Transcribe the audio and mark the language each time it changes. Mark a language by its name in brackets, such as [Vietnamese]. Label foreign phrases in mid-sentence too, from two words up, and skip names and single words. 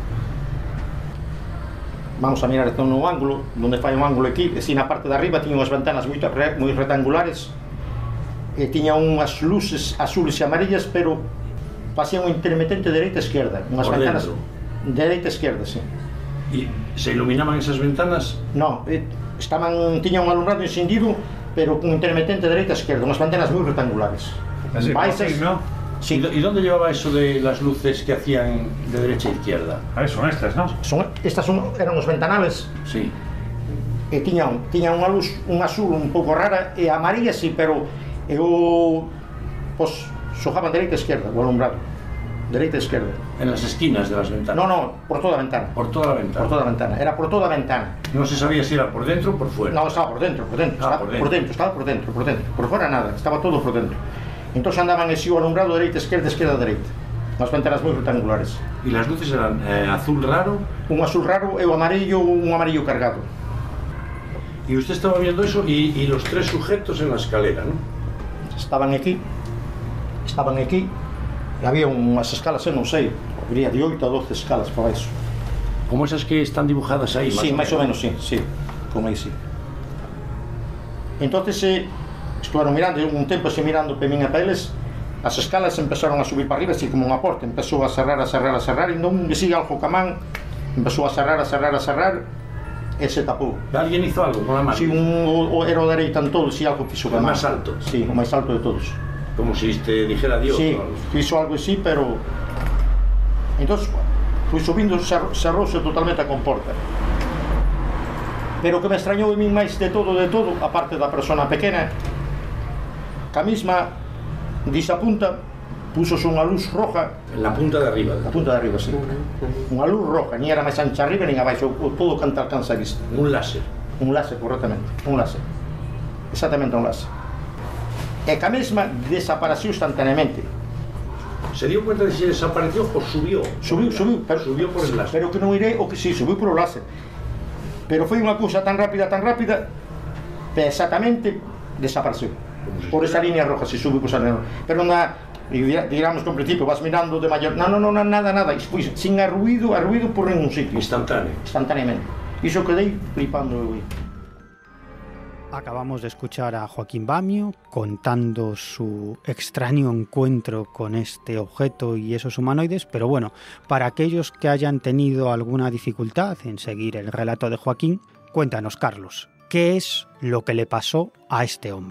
[Galician] Vamos a mirar no ángulo, donde fai un ángulo aquí, e si na parte de arriba tiña unhas ventanas moi rectangulares e tiña unhas luces azules e amarillas, pero facían un intermitente dereita e esquerda, unhas ventanas dereita e esquerda, sí. E se iluminaban esas ventanas? Non, tiña un alumbrado encendido, pero con intermitente dereita e esquerda, unhas ventanas moi rectangulares. Baixas, ¿no? Sí. [Spanish] ¿Y dónde llevaba eso de las luces que hacían de derecha a izquierda? Son estas, ¿no? [Galician] Estas eran os ventanales. Sí. E tiñan unha luz, un azul un pouco rara e amarilla, sí, pero xojaban dereita e esquerda, o alumbrado. Dereita e esquerda. [Spanish] ¿En las esquinas de las ventanas? [Galician] No, por toda a ventana. [Spanish] ¿Por toda la ventana? [Galician] Por toda a ventana, era por toda a ventana. [Spanish] ¿No se sabía si era por dentro o por fuera? No, estaba por dentro. Estaba por dentro. Por fuera nada, estaba todo por dentro. [Galician] Entón andaban así o alumbrado dereita, esquerda, dereita. Unhas venteras moi rectangulares. E as luces eran azul raro? Un azul raro e un amarillo cargado. [Spanish] Y usted estaba viendo eso y los tres sujetos en la escalera, ¿no? [Galician] Estaban aquí, e había unhas escalas, non sei, habría de 8 a 12 escalas para eso. [Spanish] Como esas que están dibujadas ahí, [Galician] Sí, máis ou menos, sí, como aí, sí. Entonces, estuveron mirando, un tempo así mirando para min e para eles, as escalas empezaron a subir para arriba, así como unha porta, empezou a cerrar, e non me sigue algo ca man, empezou a cerrar, e se tapou. [Spanish] ¿Alguien hizo algo con la mano? [Galician] Si era o dereita en todo, si algo fixo ca man. [Spanish] El más alto? [Galician] Sí, o máis alto de todos. [Spanish] Como si te dijera Dios. Sí, ¿no? [Galician] fixo algo así, pero... Entonces, fui subindo, cerrouse totalmente a comporta. Pero o que me extrañou a min máis de todo, aparte da persona pequena, que a mesma disa punta púsose unha luz roja. [Spanish] En la punta de arriba. [Galician] Na punta de arriba, sí. Unha luz roja, ni era máis ancha arriba nin abaixo, todo canto alcanza a vista. Un láser. Un láser, correctamente, un láser. Exactamente un láser. E que a mesma desapareceu instantaneamente. [Spanish] ¿Se dio cuenta de si desapareció o subió? [Galician] Subiu, pero [Spanish] Subió por el láser. [Galician] Pero que non irei o que sí, subiu por o láser. Pero foi unha cousa tan rápida, que exactamente desapareceu. Por esa línea roja, si subiu por esa línea roja. Pero digamos que en principio vas mirando de maior... No, nada. Foi sin arruido por ningún sitio. Instantáneamente. Iso quedei flipando. [Spanish] Acabamos de escuchar a Joaquín Bamio contando su extraño encuentro con este objeto y esos humanoides, pero bueno, para aquellos que hayan tenido alguna dificultad en seguir el relato de Joaquín, cuéntanos, Carlos, ¿qué es lo que le pasó a este hombre?